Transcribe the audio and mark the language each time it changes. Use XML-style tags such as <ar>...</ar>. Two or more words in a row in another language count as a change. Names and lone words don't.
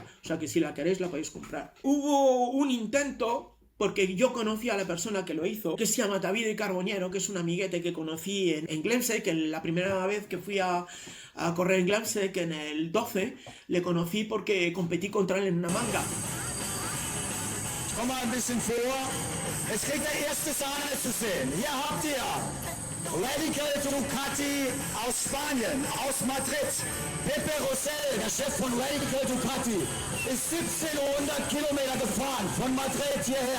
<es>O sea que si la queréis la podéis comprar. Hubo un intento, porque yo conocí a la persona que lo hizo, que se llama Davide Carboniero, que es un amiguete que conocí en Glensec, en la primera vez que fui a correr en Glensec en el 12, le conocí porque competí contra él en una manga.</es> <de>komm mal ein bisschen vor. Jetzt kriegt der erste Sahne zu sehen. Hier habt ihr Radical Ducati aus Spanien, aus Madrid. Pepe Rosell, der Chef von Radical Ducati, ist 1700 Kilometer gefahren von Madrid hierher.</de>